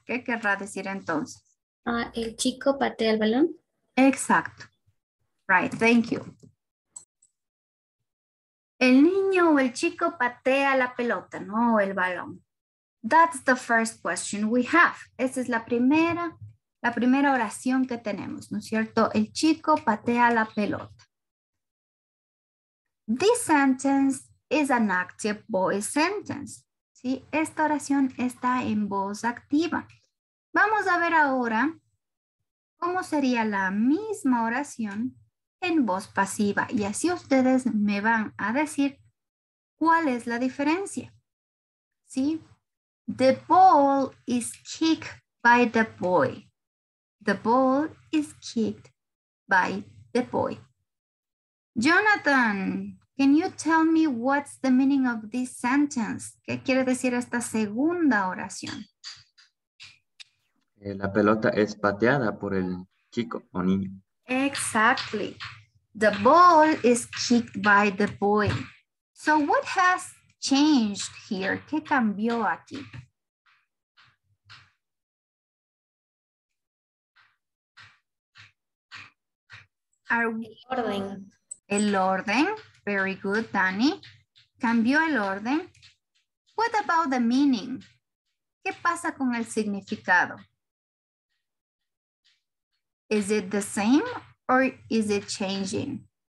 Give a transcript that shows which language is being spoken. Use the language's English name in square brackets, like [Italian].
[Spanish] ¿Qué querrá decir entonces? El chico patea el balón. Exacto. [English] Right, thank you. [Spanish] El niño o el chico patea la pelota, no el balón. [English] That's the first question we have. [Spanish] Esa es la primera oración que tenemos, ¿no es cierto? El chico patea la pelota. [English] This sentence is an active voice sentence. [Spanish] ¿Sí? Esta oración está en voz activa. Vamos a ver ahora cómo sería la misma oración en voz pasiva. Y así ustedes me van a decir cuál es la diferencia. ¿Sí? [English] The ball is kicked by the boy. The ball is kicked by the boy. Jonathan, can you tell me what's the meaning of this sentence? [Spanish] ¿Qué quiere decir esta segunda oración? La pelota es pateada por el chico o niño. [English] Exactly. The ball is kicked by the boy. So what has changed here? [Spanish] ¿Qué cambió aquí? El orden. El orden. [English] Very good, [Spanish] Dani. Cambió el orden. [English] What about the meaning? [Spanish] ¿Qué pasa con el significado? [English] Is it the same or is it changing?